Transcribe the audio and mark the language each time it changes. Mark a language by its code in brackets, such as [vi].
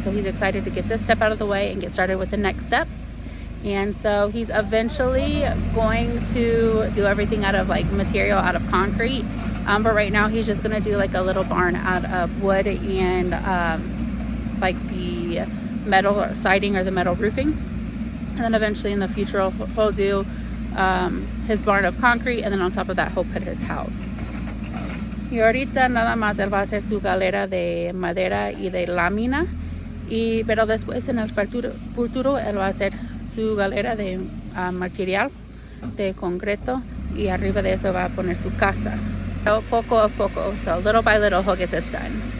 [en] So he's excited to get this step out of the way and get started with the next step. And so he's eventually going to do everything out of like material, out of concrete, but right now he's just going to do like a little barn out of wood and like the metal siding or the metal roofing. And then eventually in the future he'll do his barn of concrete, and then on top of that he'll put his house. [es] Y ahorita nada más él va a hacer su galera de madera y de lámina, pero después en el futuro él va a hacer su galera de material de concreto, y arriba de eso va a poner su casa. [en] So [es] poco a poco, [en] so little by little he'll get this done.